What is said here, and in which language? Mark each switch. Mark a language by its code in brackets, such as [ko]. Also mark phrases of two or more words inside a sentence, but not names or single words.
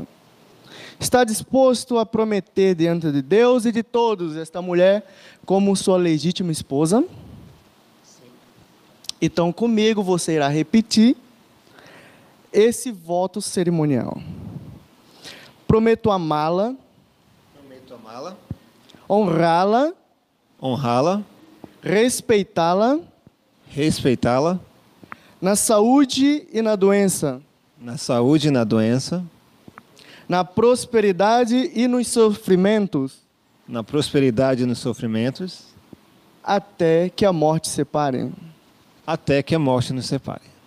[pt] Está disposto a prometer diante de Deus e de todos esta mulher como sua legítima esposa? Sim. Então, comigo você irá repetir esse voto cerimonial. Prometo amá-la. Honrá-la. Honrá-la. Respeitá-la. Respeitá-la. Na saúde e na doença. Na saúde e na doença. Na prosperidade e nos sofrimentos. Na prosperidade e nos sofrimentos. Até que a morte separe. Até que a morte nos separe.